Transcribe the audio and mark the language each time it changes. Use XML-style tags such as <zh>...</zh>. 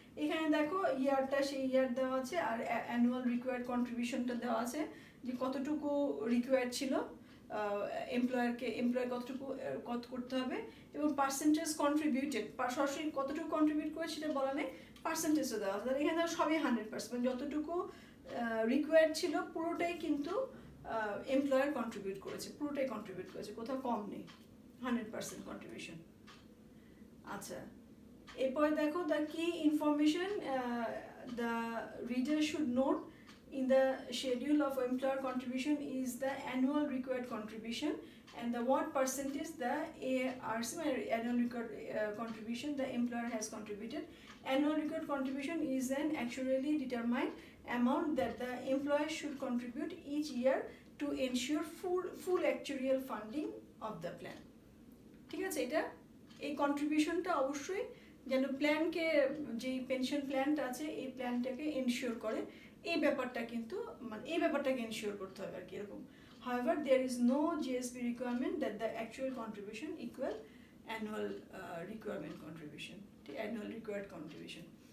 <bn>এখানে দেখো ইয়ারটা সেই ইয়ার দেওয়া আছে, আর অ্যানুয়াল রিকোয়ার্ড কন্ট্রিবিউশনটা দেওয়া আছে, যে কতটুকু রিকোয়ার্ড ছিল এমপ্লয়ার কত করতে হবে, এবং পার্সেন্টেজ কন্ট্রিবিউটেড, সরাসরি কতটুকু কন্ট্রিবিউট করে সেটা বলা নেই, পার্সেন্টেজও দেওয়া আছে। এখানে সবই 100%, যতটুকু রিকোয়ার্ড ছিল পুরোটাই কিন্তু এমপ্লয়ার কন্ট্রিবিউট করেছে, পুরোটাই কন্ট্রিবিউট করেছে, কোথাও কম নেই, 100% কন্ট্রিবিউশন। আচ্ছা, এরপরে দেখো</bn> <en>The key information the reader should note in the schedule of employer contribution is the annual required contribution and the what percentage the ARC, annual required contribution, the employer has contributed. Annual required contribution is an actuarially determined amount that the employer should contribute each year to ensure full actuarial funding of the plan.</en> <bn>ঠিক আছে, এটা এই কন্ট্রিবিউশনটা অবশ্যই যেন প্ল্যানকে, যে pension প্ল্যানটা আছে এই প্ল্যানটাকে এনশিওর করে, এই ব্যাপারটা কিন্তু মানে এই ব্যাপারটাকে এনশিওর করতে হবে আর কি এরকম।</bn> <en>However, there is no GSP requirement that the actual contribution equal annual requirement contribution, annual required contribution.</en>